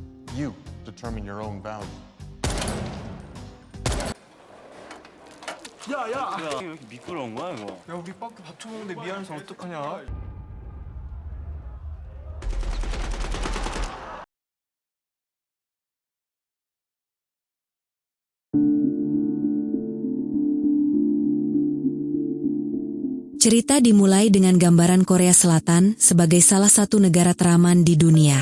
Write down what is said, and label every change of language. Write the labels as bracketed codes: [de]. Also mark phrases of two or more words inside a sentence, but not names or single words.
[en] You determine your own value. [ko] 야, 왜 이렇게 미끄러운 거야, 이거? 야, 우리 밖에 밥 처먹는데 미안해서 어떡하냐? [id] Cerita dimulai dengan gambaran Korea Selatan sebagai salah satu negara teraman di dunia.